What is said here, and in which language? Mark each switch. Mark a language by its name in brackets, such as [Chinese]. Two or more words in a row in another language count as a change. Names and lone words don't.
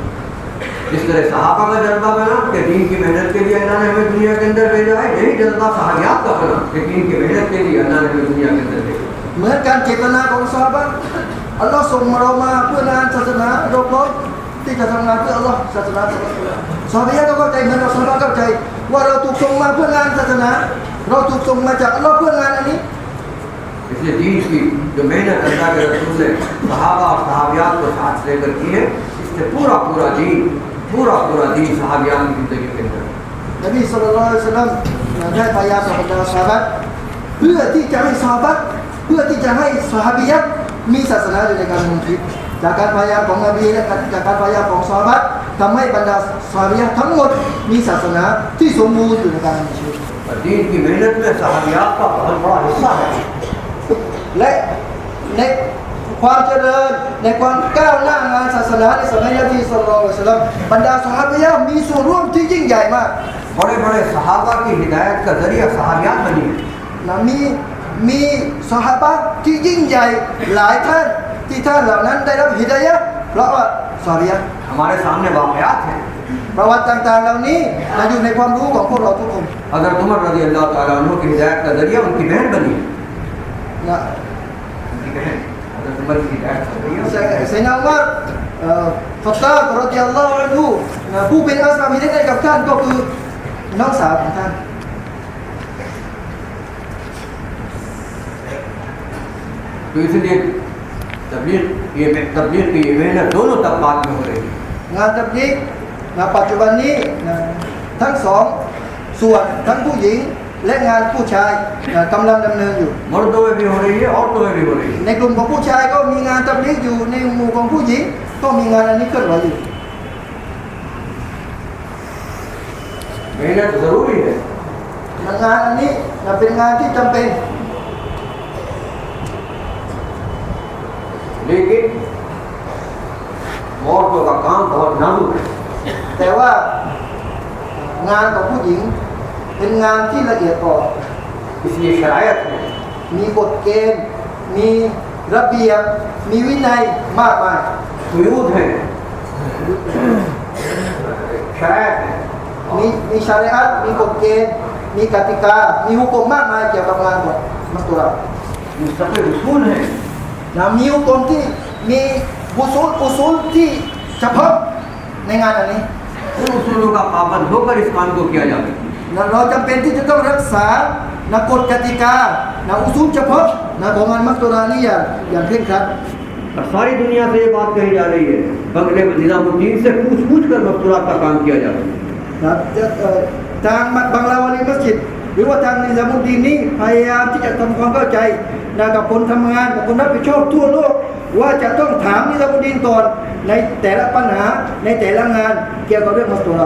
[Hindi] जिस तरह सहाबा का जज्बा बना कि दीन की मेहनत के लिए अल्लाह ने हमें दुनिया के अंदर भेजा है, यही जज्बा सहाबियात का बना कि दीन की मेहनत के लिए अल्लाह ने हमें दुनिया के अंदर भेजा। [Thai] เหมือนการเจตนาของซอฮาบะห์อัลลอฮ์ส่งเรามาเพื่องานศาสนาเราพร้อมที่จะทำงานเพื่ออัลลอฮ์ศาสนาซอฮาบิยะห์ก็เข้าใจเหมือนเราซอฮาบะห์เข้าใจว่าเราถูกส่งมาเพื่องานศาสนาเราถูกส่งมาจากอัลลอฮ์เพื่องานอันนี้ [Hindi] इसलिए दीन की जो मेहनत अल्लाह के रसूल ने सहाबा और सहाबियात को साथ लेकर की है, इससे पूरा दीन सहाबियात की जिंदगी के अंदर। [Thai] นบี [Arabic] صلى الله عليه وسلم [Thai] ได้พยายามกับบรรดาซอฮาบะห์เพื่อที่จะให้ซอฮาบะห์เพื่อที่จะให้ซอฮาบิยะห์มีศาสนาอยู่ในการดำเนินชีวิตจากการพยายามของนบีและจากการพยายามของซอฮาบะห์ทำให้บรรดาซอฮาบิยะห์ทั้งหมดมีศาสนาที่สมบูรณ์อยู่ในการดำเนินชีวิต [Hindi] और दीन की मेहनत में सहाबियात का बहुत बड़ा हिस्सा है। [Thai] และในความเจริญในความก้าวหน้างานศาสนาในสมัยนบี [Arabic] صلى الله عليه وسلم [Thai] บรรดาซอฮาบิยะห์มีส่วนร่วมที่ยิ่งใหญ่มาก [Hindi] बड़े सहाबा की हिदायत का जरिया सहाबियात बनी है। [Thai] นะมีซอฮาบะห์ที่ยิ่งใหญ่หลายท่านที่ท่านเหล่านั้นได้รับฮิดายะห์เพราะว่าซอฮาบิยะห์ [Hindi] हमारे सामने वाक़यात हैं। [Thai] ประวัติต่างๆเหล่านี้มาอยู่ในความรู้ของพวกเราทุกคน [Hindi] हज़रत उमर [Arabic] رضي الله تعالى عنه [Hindi] की हिदायत का जरिया उनकी बहन बनी है। [Thai] นะ [Hindi] उनकी बहन हज़रत उमर की हिदायत का जरिया [Thai] ไซนาอุมัรฟัตตาบ [Arabic] رضي الله عنه [Thai] นะผู้เป็นอัสฮาบฮิดายะห์กับท่านก็คือน้องสาวของท่าน [Hindi] तो इसलिए तबलीग की ये मेहनत दोनों तबक़ात में हो रही है। [Thai] งานตับลีกนะปัจจุบันนี้นะทั้งสองส่วนทั้งผู้หญิงและงานผู้ชายนะกำลังดำเนินอยู่ [Hindi] मर्दों में भी हो रही है, औरतों में भी हो रही है। [Thai] ในกลุ่มของผู้ชายก็มีงานตับลีกอยู่ในหมู่ของผู้หญิงก็มีงานอันนี้เคลื่อนไหวอยู่ [Hindi] मेहनत ज़रूरी है, [Thai] งานอันนี้นะเป็นงานที่จำเป็น [Hindi] लेकिन औरतों का काम बहुत नाजुक है। [Thai] แต่ว่างานของผู้หญิงเป็นงานที่ละเอียดอ่อน [Hindi] इसलिए शरायत है, [Thai] มีกฎเกณฑ์มีระเบียบมีวินัยมากมาย [Hindi] क़ुयूद है, शरायत है, [Thai] มีชาริอะห์มีกฎเกณฑ์มีกติกามีหุกมมากมายเกี่ยวกับงานบวชมัสตุรา [Hindi] मुस्तक़िल उसूल है। [Thai] นะมีหุกมที่มีอุซูลที่เฉพาะในงานอันนี้ [Hindi] उन उसूलों का पाबंद होकर इस काम को किया जाता है। [Thai] นะเราจำเป็นที่จะต้องรักษานะกฎกติกานะอุซูลเฉพาะนะของงานมัสตุรานี้อย่างเคร่งครัด [Hindi] और सारी दुनिया से ये बात कही जा रही है, बंगले निज़ामुद्दीन से पूछ कर मस्तूरात का काम किया जाता है। [Thai] นะทางบังลาวาลีมัสยิดหรือว่าทางนิซามุดดีนนี้พยายามที่จะทำความเข้าใจนะกับคนทำงานกับคนรับผิดชอบทั่วโลกว่าจะต้องถามนิซามุดดีนก่อนในแต่ละปัญหาในแต่ละงานเกี่ยวกับเรื่องมัสตุรา